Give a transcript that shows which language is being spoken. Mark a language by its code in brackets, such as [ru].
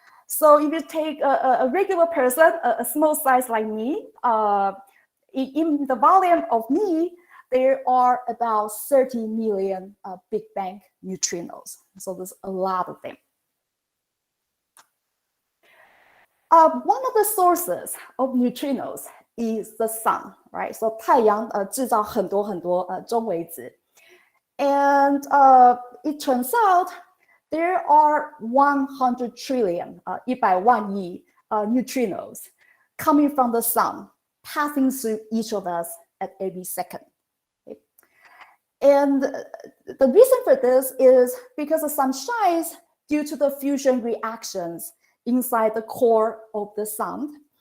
[en] So if you take a regular person, a small size like me, in the volume of me, there are about 30 million Big Bang neutrinos. So there's a lot of them. One of the sources of neutrinos is the sun, right? [zh] So 太阳制造很多很多中微子. [en] And it turns out there are 100 trillion, [zh] 100万亿 [en] neutrinos coming from the sun, passing through each of us at every second. Okay? And the reason for this is because the sun shines due to the fusion reactions inside the core of the sun.